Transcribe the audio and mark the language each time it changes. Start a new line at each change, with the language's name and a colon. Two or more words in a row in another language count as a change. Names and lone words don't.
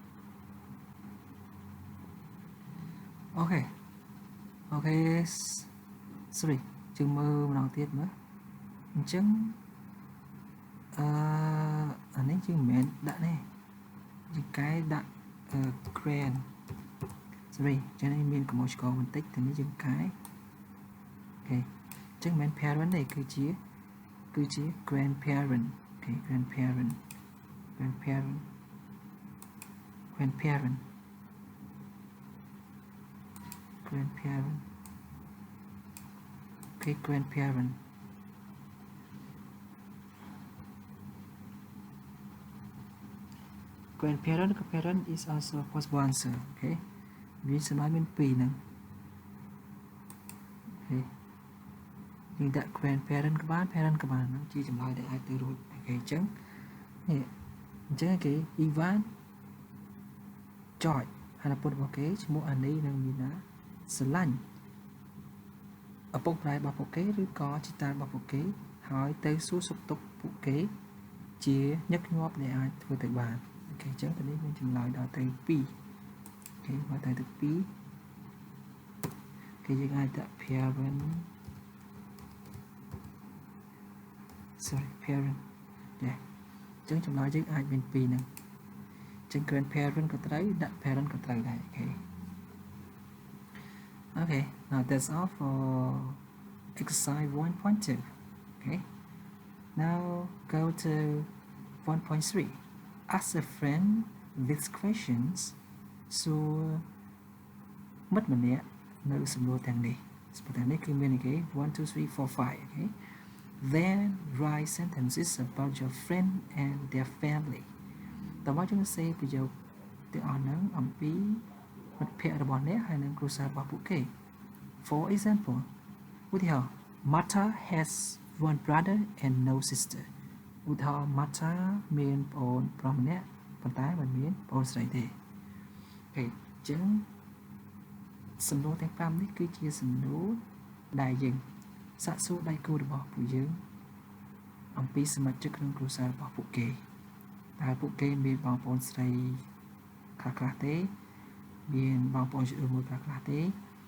Khmer: អូខេ sorry ជើងមើលម្ដងទៀតមើលអញ្ចឹងអានេះជាមិនមែនដាក់នេះជាកែដាក់grand sorry ចឹងនេះមានកម្ពុជាបន្តិចតែនេះជាកែអូខេចឹងមិនមែន parent ទេគឺជា grandparent អូខេ grandparent
English: okay grandparent grandparent parent is also a possible answer okay
Khmer: វាសំដៅមាន2ហ្នឹងអូខេយើងដាក់ grandparent ក៏បាន parent ក៏ បានហ្នឹងជាចម្លើយដែលអាចទៅរួចអូខេអញ្ចឹងនេះអញ្ចឹងគេ Ivan George ហើយប្រពន្ធរបស់គេឈ្មោះ Annie និង Mina ស្រឡាញ់ឪពុកម្ដាយរបស់ពួកគេឬក៏ជីតារបស់ពួកគេហើយទៅសួរសុខទុក្ខពួកគេជាញឹកញាប់ដែលអាចធ្វើទៅបានអូខេអញ្ចឹងទៅនេះមានចម្លើយដល់ទៅ2អូខេមកទៅទី2 គេយើងអាចដាក់ parent yeah អញ្ចឹងចម្លើយយើងអាចមាន2ហ្នឹងអញ្ចឹង grandparent ក៏ត្រូវដាក់ parent ក៏ត្រូវដែរអូខេ
English: Okay, now that's all for exercise 1.2. Okay, now go to 1.3. Ask a friend these questions. So,
Khmer: មិត្តម្នាក់នៅសំណួរទាំងនេះគឺមានគេ 1 2 3 4 5
English: okay then write sentences about your friend and their family
Khmer: តើមក យើងសេប្រយោគទាំងអស់ហ្នឹងអំពីមិត្តភក្តិរបស់អ្នកហើយនឹងគ្រួសាររបស់ពួកគេ For example ឧទាហរណ៍
English: Martha has one brother and no sister
Khmer: ឧទាហរណ៍ Martha មានប្អូនប្រុសម្នាក់ប៉ុន្តែមិនមានប្អូនស្រីទេអូខេអញ្ចឹងសំណួរទាំង5នេះគឺជាសំណួរដែលយើងសាកសួរដៃគូរបស់ពួកយើងអំពីសមាជិកក្នុងគ្រួសាររបស់ពួកគេតើពួកគេមានបងប្អូនស្រីខ្លះទេមានបងប្អូនជាមួយខ្លះទេ